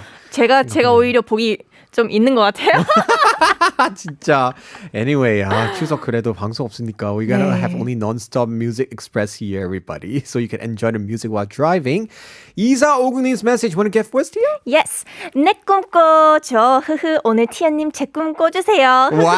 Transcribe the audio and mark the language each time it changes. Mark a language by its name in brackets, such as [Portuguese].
[Korean] 제가 오히려 복이 좀 있는 것 같아요. 진짜. [English] Anyway, [Korean] 추석 그래도 방송 없으니까 [English] we gotta have only non-stop music express here, everybody. So you can enjoy the music while driving. 2459님's message want to get first here? [Korean] Yes, 내 꿈꿔줘. 오늘 티안님 제 꿈 꿔주세요.